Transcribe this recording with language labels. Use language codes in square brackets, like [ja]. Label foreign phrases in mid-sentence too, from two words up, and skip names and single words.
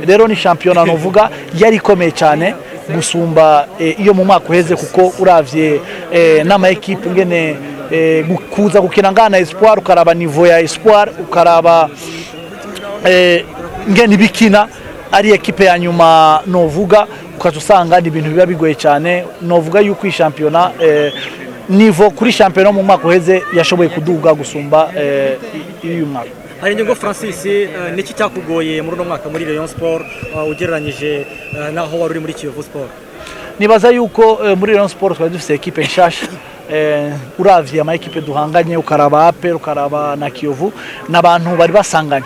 [rn] Rero ni shampiyona novuga yari ikomeye cyane gusumba iyo mu mwaka uheze, kuko uravye n'ama ekipe ngene kuza gukina ngana Espoir, ukaraba niveau ya Espoir, ukaraba ngene bikina ari ekipe ya nyuma novuga, ukazusanga ni ibintu biba bigoye cyane. Novuga yuko iyi shampiyona niveau kuri shampiyona mu mwaka uheze yashoboye kuduga gusumba uyu mwaka. Hari ingingo Francis, niki cyakugoye muri no mwaka muri Rayon Sport ugereranyije naho wari uri muri Kiyovu Sport? Nibaza yuko muri Rayon Sport twari dufite ekipe nshasha. Uravye ama ekipe duhanganye, ukaraba APR, ukaraba na Kiyovu, n'abantu bari basanganye.